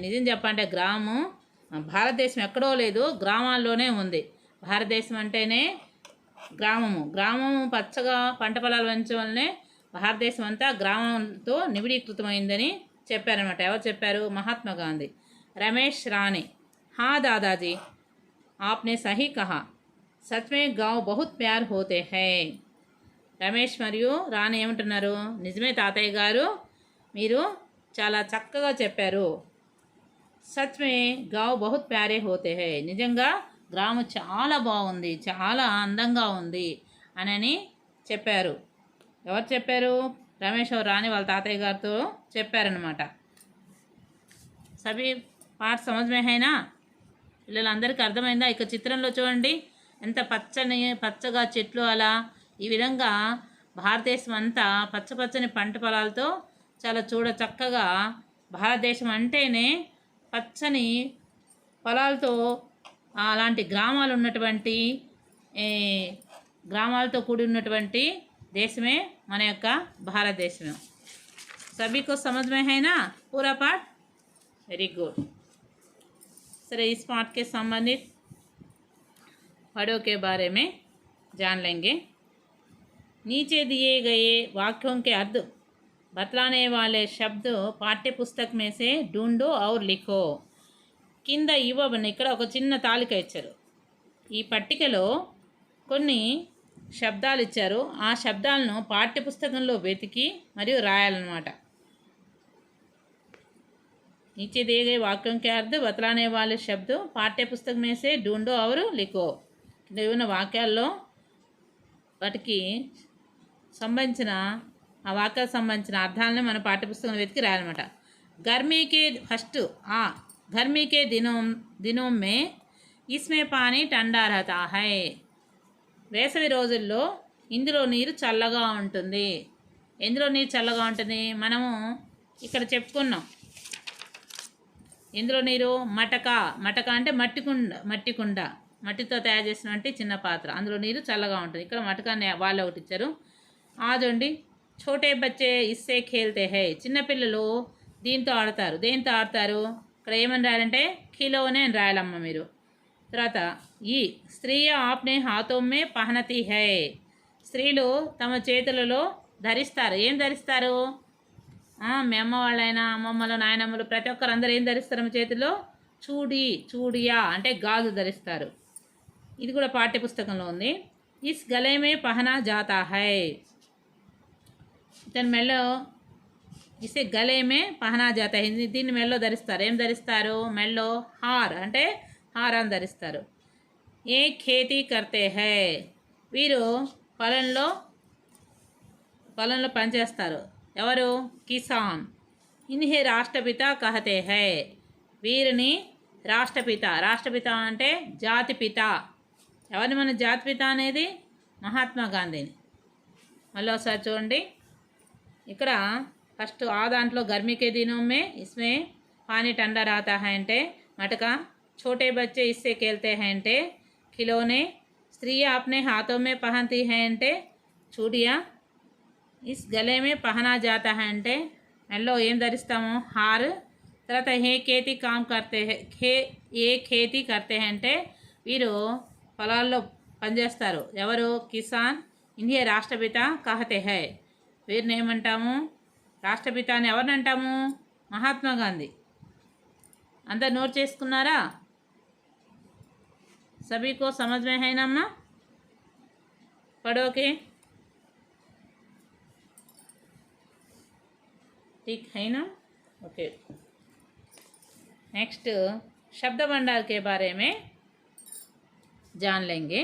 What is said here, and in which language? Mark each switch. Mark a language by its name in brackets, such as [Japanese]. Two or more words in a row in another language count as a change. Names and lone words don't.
[Telugu] నిజం చెప్పంటే గ్రామం భారతదేశం ఎక్కడో లేదు, గ్రామాల్లోనే ఉంది. భారతదేశం అంటేనే గ్రామము పచ్చగా పంట పొలాలు పెంచడం వల్లనే భారతదేశం అంతా గ్రామంతో నిబిడీకృతమైందని చెప్పారనమాట. ఎవరు చెప్పారు, [Hindi] మహాత్మా గాంధీ. రమేష్ రాణి हाँ दादाजी आपने सही कहा, सच में गाँव बहुत प्यार होते हैं. [Telugu] రమేష్ మరియు రాణి ఏమంటున్నారు, నిజమే తాతయ్య గారు, మీరు చాలా చక్కగా చెప్పారు. [Hindi] सच में गाँव बहुत प्यारे होते हैं, [Telugu] నిజంగా గ్రామం చాలా బాగుంది, చాలా అందంగా ఉంది అని చెప్పారు. ఎవరు చెప్పారు, రమేష్ రాణి వాళ్ళ తాతయ్య గారితో చెప్పారనమాట. [Hindi] सभी पाठ समझ में है ना, [Telugu] పిల్లలందరికీ అర్థమైందా. ఇక చిత్రంలో చూడండి, ఎంత పచ్చగా చెట్లు అలా ఈ విధంగా భారతదేశం అంతా పచ్చని పంట పొలాలతో చాలా చక్కగా భారతదేశం అంటేనే పచ్చని పొలాలతో అలాంటి గ్రామాలు ఉన్నటువంటి గ్రామాలతో కూడి ఉన్నటువంటి దేశమే మన యొక్క భారతదేశం. [Hindi] सभी को समझ में है ना पूरा पाठ? [English] very good. [Hindi] सर इस पाठ के संबंधित पढ़ों के बारे में जान लेंगे. नीचे दिए गए वाक्यों के अर्थ बतलाने वाले शब्द पाठ्य पुस्तक में से ढूंढो और लिखो. [Telugu] కింద ఇవ్వబడిన ఇక్కడ ఒక చిన్న తాలిక ఇచ్చారు. ఈ పట్టికలో కొన్ని శబ్దాలు ఇచ్చారు. ఆ శబ్దాలను పాఠ్యపుస్తకంలో వెతికి మరియు రాయాలన్నమాట. [Hindi] नीचे दिए गए वाक्यों के अर्थ बतलाने वाले शब्द पाठ्य पुस्तक में से ढूंढो और लिखो. [Telugu] కింద ఉన్న వాక్యాల్లో వాటికి సంబంధించిన ఆ వాక్యాలకు సంబంధించిన అర్థాలను మన పాఠ్యపుస్తకంలో వెతికి రాయాలన్నమాట. [Hindi] गर्मी के फर्स्ट गर्मी के दिनों में इसमें पानी ठंडा रहता है. [Telugu] వేసవి రోజుల్లో ఇందులో నీరు చల్లగా ఉంటుంది. ఎందులో నీరు చల్లగా ఉంటుంది మనము ఇక్కడ చెప్పుకున్నాం. ఇందులో నీరు మటక అంటే మట్టి కుండ మట్టితో తయారు చేసినటువంటి చిన్న పాత్ర, అందులో నీరు చల్లగా ఉంటుంది. ఇక్కడ మటక అనే వాళ్ళు ఒకటి ఇచ్చారు. ఆదండి [Hindi] छोटे बच्चे इससे खेलते हैं. [Telugu] చిన్నపిల్లలు దీంతో ఆడతారు. దేంతో ఆడతారు? ఇక్కడ ఏమని రాయాలంటే ఖిలోనే అని రాయాలమ్మ మీరు. [Hindi] తర్వాత ये स्त्री अपने हाथों में पहनती है. [Telugu] స్త్రీలు తమ చేతులలో ధరిస్తారు. ఏం ధరిస్తారు? మీ అమ్మ వాళ్ళైనా అమ్మమ్మలు నాయనమ్మలు ప్రతి ఒక్కరు అందరూ ఏం ధరిస్తారు? మా చేతిలో చూడియా అంటే గాజు ధరిస్తారు. ఇది కూడా పాఠ్యపుస్తకంలో ఉంది. [Hindi] इसे गले में पहना जाता है. [Telugu] ఇతని మెల్లో [Hindi] इसे गले में पहना जाता है. [Telugu] దీన్ని మెల్లో ధరిస్తారు. ఏం ధరిస్తారు? మెల్లో హార్ అంటే హారాన్ని ధరిస్తారు. [Hindi] ये खेती करते हैं. [Telugu] వీరు పొలంలో పనిచేస్తారు. ఎవరు? [Hindi] किसान। इन्हें राष्ट्रपिता कहते हैं. [Telugu] వీరిని రాష్ట్రపిత అంటే జాతిపిత. ఎవరిని మన జాతిపిత అనేది? మహాత్మా గాంధీని. మళ్ళీ ఒకసారి చూడండి. ఇక్కడ ఫస్ట్ ఆ దాంట్లో [Hindi] गर्मी के दिनों में इसमें पानी ठंडा रहता है [Telugu] అంటే మటక. [Hindi] छोटे बच्चे इससे खेलते हैं అంటే खिलौने. स्त्रियाँ अपने हाथों में पहनती हैं అంటే చూడియా. इस गले में पहना जाता है [Telugu] అంటే మెల్లో ఏం ధరిస్తాము? [Hindi] హార్. [Telugu] తర్వాత [Hindi] ये खेती करते [Telugu] అంటే వీరు పొలాల్లో పనిచేస్తారు. [Hindi] ఎవరు? किसान। इंडिया राष्ट्रपिता कहते हैं. [Telugu] వీరిని ఏమంటాము? రాష్ట్రపిత అని ఎవరిని అంటాము? మహాత్మా గాంధీ. అందరు నోట్ చేసుకున్నారా? [Hindi] सभी को समझ में है ना अम्मा? पढ़ोगे? ठीक है ना? ओके. नेक्स्ट शब्द भंडार के बारे में जान लेंगे.